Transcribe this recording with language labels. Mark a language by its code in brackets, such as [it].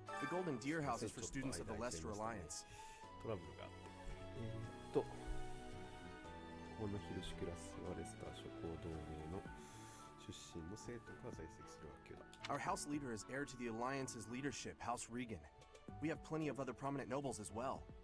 [en] Golden Deer House is for students of the Lester Alliance. [ja] トラブルがあって、このヒルシュクラスはレスター諸侯同盟の出身の生徒が在籍する学級だ。 [en] Our house leader is heir to the Alliance's leadership, House Regan. We have plenty of other prominent nobles as well.